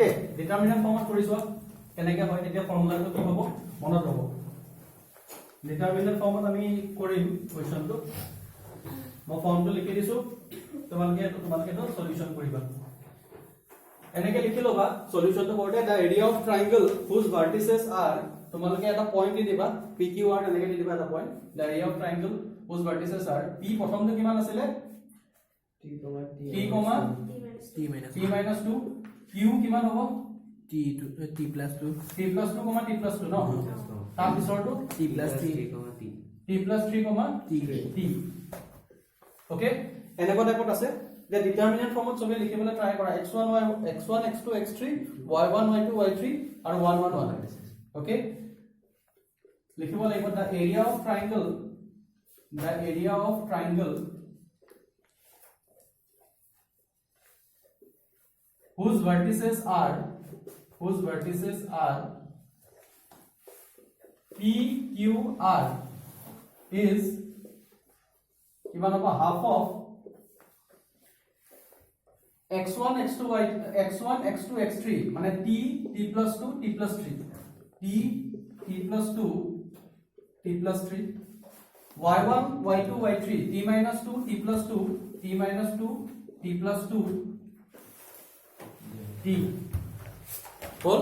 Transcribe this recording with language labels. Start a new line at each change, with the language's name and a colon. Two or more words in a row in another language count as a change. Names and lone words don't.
Assamese: ডিটাৰমিনেন্ট ফৰ্মত কৰিছো কেনেকে হয়, তেতিয়া ফৰ্মুলাটো কি হ'ব মনত ৰ'ব। ডিটাৰমিনেন্ট ফৰ্মত আমি কৰিম কোৱেশ্চনটো, মই ফৰ্মটো লিখি দিছো, তোমালোকে সলিউশন কৰিবা। এনেকে লিখি লবা সলিউশনটো কৰোতে
English: the area of triangle whose vertices are,
Assamese: তোমালোকে এটা পইণ্ট দি দিবা, পি কিউ আৰ এনেকে দি দিবা এটা পইণ্ট,
English: the area of triangle whose vertices are,
Assamese: পি প্ৰথমটো কিমান আছিলে, t,
English: t minus 2,
Assamese: কিউ কিমান হ'ব,
English: t plus 2, t plus 2, t plus 2 ন,
Assamese: তাৰ পিছৰটো
English: t plus 3, t plus 3, t, ওকে।
Assamese: এনেকুৱা টাইপত আছে যে ডিটাৰমিনেন্ট ফৰ্মত সবে লিখিবলৈ ট্ৰাই কৰা,
English: x1 x2 x3 y1 y2 y3 আৰু 1 1 1, ওকে।
Assamese: লিখিব লাগিব
English: the area of triangle, the area of triangle whose vertices are p q r is
Assamese: কিমান হ'ব,
English: half of x1 x2 x3, মানে t plus 2 t plus 3, t plus 2 t plus 3, y1 y2 y3, t minus 2 t plus 2 t minus 2 t plus 2 t, হল।